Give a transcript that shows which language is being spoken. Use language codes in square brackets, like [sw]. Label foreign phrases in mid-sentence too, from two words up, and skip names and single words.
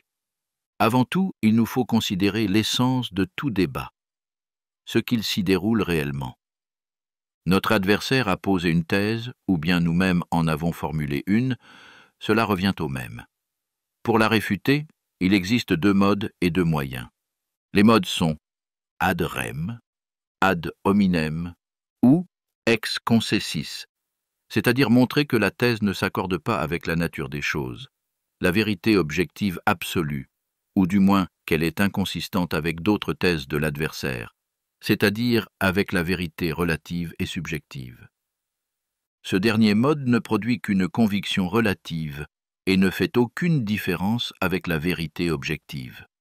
[fr] Avant tout, il nous faut considérer l'essence de tout débat, ce qu'il s'y déroule réellement. Notre adversaire a posé une thèse, ou bien nous-mêmes en avons formulé une, cela revient au même. Pour la réfuter, il existe deux modes et deux moyens. Les modes sont [la] ad rem, ad hominem [fr] ou [la] ex concessis, [fr] c'est-à-dire montrer que la thèse ne s'accorde pas avec la nature des choses, la vérité objective absolue, ou du moins qu'elle est inconsistante avec d'autres thèses de l'adversaire, c'est-à-dire avec la vérité relative et subjective. Ce dernier mode ne produit qu'une conviction relative et ne fait aucune différence avec la vérité objective.